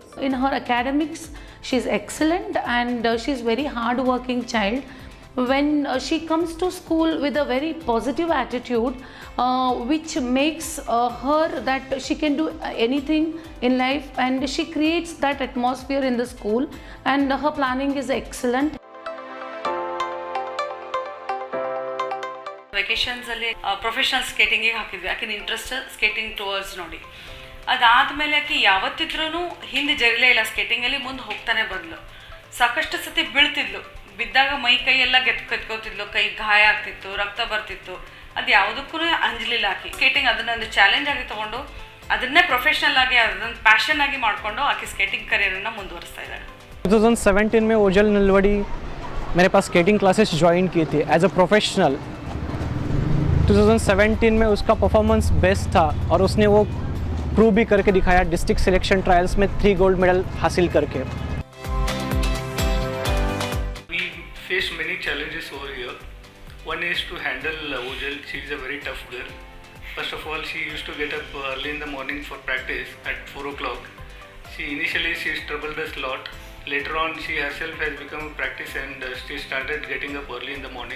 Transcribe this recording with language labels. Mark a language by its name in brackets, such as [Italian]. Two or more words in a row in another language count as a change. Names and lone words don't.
[English] In her academics, she's excellent and she's very hard-working child. When she comes to school with a very positive attitude, which makes her that she can do anything in life, and she creates that atmosphere in the school, and her planning is excellent. [Kannada] ವೆಕೇಷನ್ಸಲ್ಲಿ [English] professional skatingige [Kannada] ಹಾಕಿದ್ವಿ ಆಕಿನ [English] interest skating towards [Kannada] ನೋಡಿ ಅದಾದಮೇಲೆ ಆಕೆ ಯಾವತ್ತಿದ್ರೂ ಹಿಂದೆ ಜರಿಲೇ ಇಲ್ಲ ಸ್ಕೇಟಿಂಗಲ್ಲಿ ಮುಂದೆ ಹೋಗ್ತಾನೆ ಬಂದ್ಲು ಸಾಕಷ್ಟು ಸತಿ ಬೀಳ್ತಿದ್ಲು ಬಿದ್ದಾಗ ಮೈ ಕೈ ಎಲ್ಲ ಕೆತ್ಕೋತಿದ್ಲು ಕೈ ಗಾಯ ಆಗ್ತಿತ್ತು ರಕ್ತ ಬರ್ತಿತ್ತು ಅದು ಯಾವುದಕ್ಕೂ ಅಂಜಲಿಲ್ಲ ಆಕೆ ಸ್ಕೇಟಿಂಗ್ ಅದನ್ನೊಂದು ಚಾಲೆಂಜ್ ಆಗಿ ತೊಗೊಂಡು ಅದನ್ನೇ ಪ್ರೊಫೆಷ್ನಲ್ ಆಗಿ ಅದನ್ನು ಪ್ಯಾಷನ್ ಆಗಿ ಮಾಡಿಕೊಂಡು ಆಕೆ [English] skating careerannu [Kannada] ಮುಂದುವರಿಸ್ತಾ ಇದ್ದಾರೆ [Hindi] 2017 में ओजल नलवड़ी मेरे पास [English] skating classes [Hindi] ज्वाइन किए थे [English] as a professional [Hindi] 2017 में उसका [English] performance best [Hindi] था और उसने वो प्रूव भी करके दिखाया [English] district selection trials [Hindi] में 3 [English] gold medal [Hindi] हासिल करके [English] We faced many challenges over here. One is to handle Ojal. She is a very tough girl. First of all, she used to get up early in the morning for practice at 4 o'clock. Initially she struggled a lot. Later on, she herself has become a practice and she started getting up early in the morning.